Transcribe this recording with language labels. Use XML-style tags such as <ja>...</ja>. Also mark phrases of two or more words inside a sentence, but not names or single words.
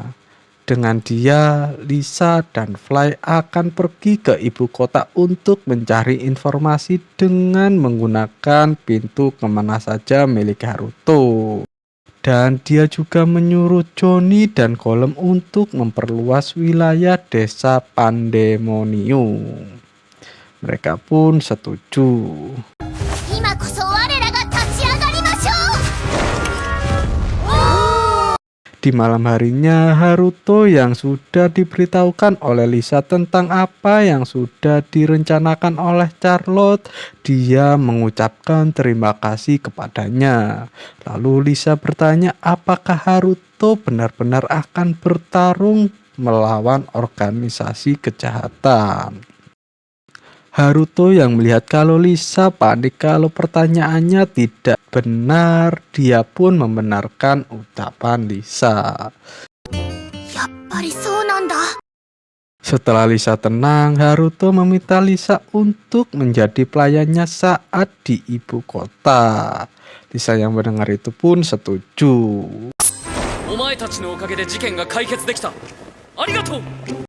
<id>Dengan dia, Lisa dan Fly akan pergi ke ibu kota untuk mencari informasi dengan menggunakan pintu kemana saja milik Haruto. Dan dia juga menyuruh Johnny dan Golem untuk memperluas wilayah desa Pandemonium. Mereka pun setuju.</id> <ja>今こそ我らが立ち上がりましょう。</ja> <id>Di malam harinya, Haruto yang sudah diberitahukan oleh Lisa tentang apa yang sudah direncanakan oleh Charlotte, dia mengucapkan terima kasih kepadanya. Lalu Lisa bertanya apakah Haruto benar-benar akan bertarung melawan organisasi kejahatan. Haruto yang melihat kalau Lisa panik kalau pertanyaannya tidak benar, dia pun membenarkan ucapan Lisa.</id> <ja>やっぱりそうなんだ。</ja> <id>Setelah Lisa tenang, Haruto meminta Lisa untuk menjadi pelayannya saat di ibu kota. Lisa yang mendengar itu pun setuju.</id> <ja>お前たちのおかげで事件が解決できた。ありがとう。</ja>